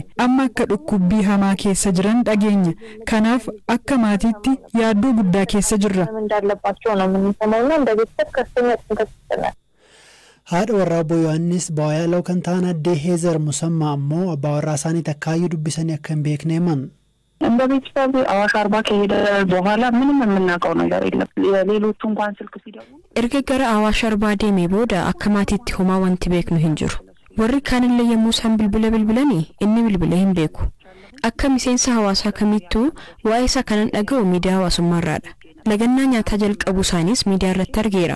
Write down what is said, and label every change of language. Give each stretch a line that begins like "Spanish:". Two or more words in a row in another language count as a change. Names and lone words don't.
Oromo: Amma akka dhukkubbii hamaa keessa jiran dhageenya. Kanaaf akka maatiitti yaaddoo guddaa keessa jirra. Haadha warraa obbo Yohaannis Boyaaloo kan ta'an addee Heezar Musammaa ammoo abbaa warraa isaanii takkaayyuu dubbisanii akka hin beekne himan.
Amharic: እንደ ቤተሰብ አዋሽ አርባ ከሄደ በኋላ ምንም የምናውቀው ነገር የለም። ሌሎቹ እንኳን ስልክ ሲደውሉ
Oromo: erga gara Awaash Arbaa deemee booda akka maatiitti homaa wanti beeknu hin jiru. Warri kaanillee yommuu isaan bilbilanii inni bilbilee hin beeku. Akka miseensa hawaasaa kamittuu waa'ee isaa kanan dhaga'u miidiyaa hawaasummaarraadha. Lagannaa nyaataa jalqabuu isaanis miidiyaa irratti argeera.